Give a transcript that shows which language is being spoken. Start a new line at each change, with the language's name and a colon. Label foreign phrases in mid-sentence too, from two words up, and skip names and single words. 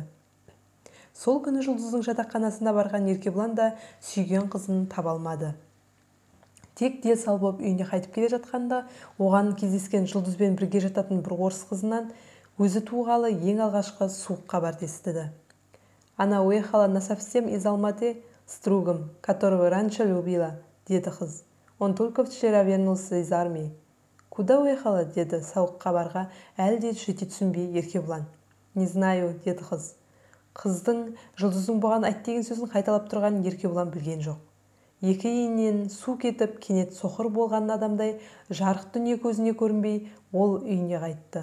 Kazakh: Сол күні Жұлдыздың жатақханасына барған Еркебұлан да сүйген қызын таба алмады. Тек дел сал боп үйіне қайтып келе жатқанда, оған кездескен Жұлдызбен бірге жататын бір орыс қызынан өзі туғалы ең алғашқы суық хабарды естіді.
Russian: «Она уехала насовсем из Алматы с другом, которого раньше любила»,
Kazakh: деді қыз.
Russian: «Он только вчера вернулся из армии». «Куда уехала?»
Kazakh: деді сауық хабарға әлде жете түсінбей Еркебұлан.
Russian: Не знаю,
Kazakh: деді қыз. Қыздың Жұлдыздың бұған айт деген сөзін қайталап тұрғанын Еркебұлан білген жоқ. Екі иіннен су кетіп, кенет соқыр болған адамдай жарық дүние көзіне көрінбей, ол үйіне қайтты.